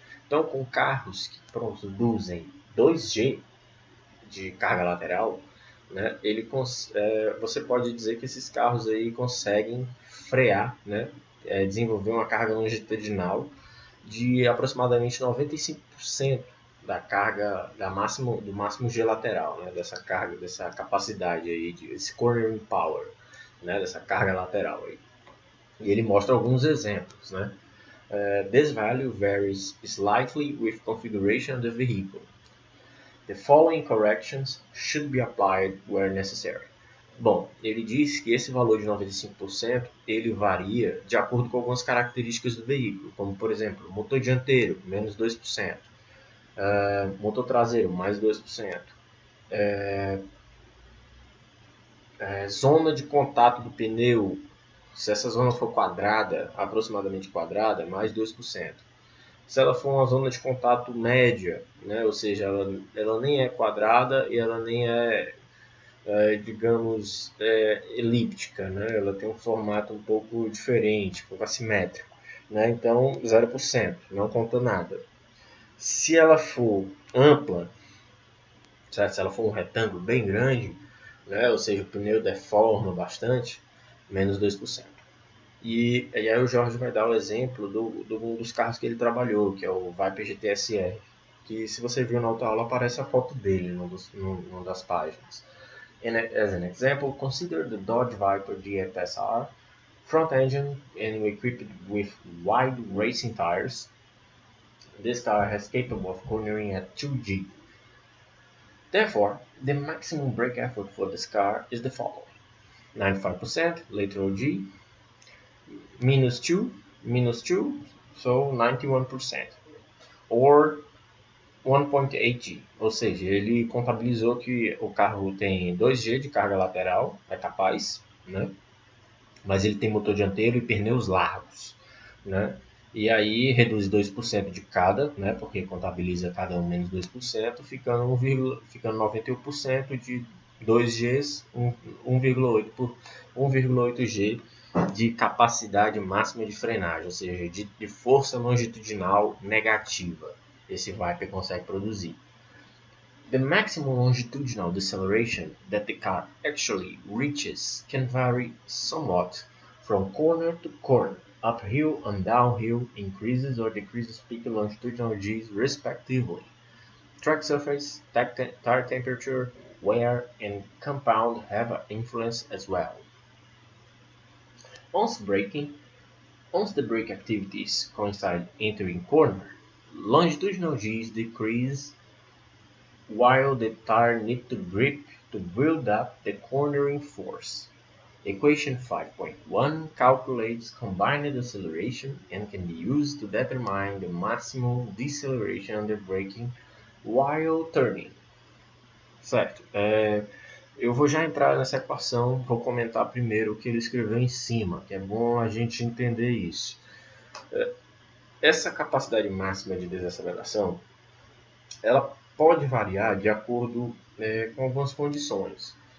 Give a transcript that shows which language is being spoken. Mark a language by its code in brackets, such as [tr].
[pt] Então, com carros que produzem 2G de carga lateral, né, você pode dizer que esses carros aí conseguem frear, né, desenvolver uma carga longitudinal de aproximadamente 95% da carga do máximo G lateral, né, dessa carga, dessa capacidade aí, esse cornering power, né, dessa carga lateral aí. E ele mostra alguns exemplos, né? [en] This value varies slightly with configuration of the vehicle. The following corrections should be applied where necessary. [pt] Bom, ele diz que esse valor de 95% ele varia de acordo com algumas características do veículo, como por exemplo, motor dianteiro, menos 2%, motor traseiro, mais 2%, zona de contato do pneu, se essa zona for quadrada, aproximadamente quadrada, mais 2%. Se ela for uma zona de contato média, né, ou seja, ela nem é quadrada e ela nem é, digamos, elíptica, né? Ela tem um formato um pouco diferente, um pouco assimétrico, né? Então 0%, não conta nada. Se ela for ampla, certo? Se ela for um retângulo bem grande, né? Ou seja, o pneu deforma bastante, menos 2%. E aí o Jorge vai dar o exemplo de um dos carros que ele trabalhou, que é o Viper GTSR, que se você viu na autoaula aparece a foto dele numa das páginas. [en] As an example, consider the Dodge Viper GFSR, front engine and equipped with wide racing tires. This car is capable of cornering at 2G. Therefore, the maximum brake effort for this car is the following: 95% lateral G, minus 2, so 91%, or 1.8G, [pt] ou seja, ele contabilizou que o carro tem 2G de carga lateral, é capaz, né? Mas ele tem motor dianteiro e pneus largos, né? E aí reduz 2% de cada, né? Porque contabiliza cada um menos 2%, ficando 91% de 2Gs, 1,8G de capacidade máxima de frenagem, ou seja, de força longitudinal negativa. Esse Viper consegue produzir. [en] The maximum longitudinal deceleration that the car actually reaches can vary somewhat from corner to corner, uphill and downhill, increases or decreases peak longitudinal Gs respectively. Track surface, tire temperature, wear, and compound have an influence as well. Once the brake activities coincide entering corner, longitudinal Gs decrease while the tire needs to grip to build up the cornering force. Equation 5.1 calculates combined acceleration and can be used to determine the maximum deceleration under braking while turning. [pt] Certo. Eu vou já entrar nessa equação, vou comentar primeiro o que ele escreveu em cima, que é bom a gente entender isso. Essa capacidade máxima de desaceleração, ela pode variar de acordo com algumas condições.